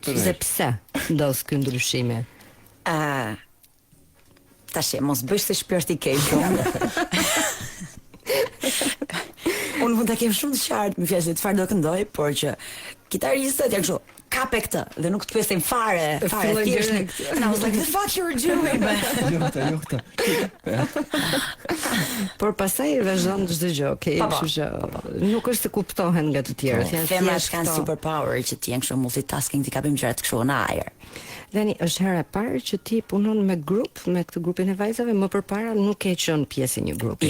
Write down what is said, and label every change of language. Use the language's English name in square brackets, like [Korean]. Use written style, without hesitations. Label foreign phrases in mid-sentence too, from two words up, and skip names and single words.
[Albanian] Dhe pse ndodh ky ndryshimi? Tash mos bësh se shpirti i keq. Unë mund ta kem shumë të qartë me fjalë çfarë do këndoj, por që kitaristët janë kështu, kape këtë dhe nuk të pyesin fare thjesht. [English] And I was like, the fuck you were doing? [Albanian] Jota. Por pastaj vazhdon çdo gjë, okay? Kështu që nuk është se kuptohen nga të tjerët. Femrat kanë superpower që ti janë kështu multitasking, ti kapim gjërat kështu në ajër. Dheni, është hera e parë që ti punon me grup, me këtë grupin e vajzave, më përpara nuk e qenë pjesë e një grupi.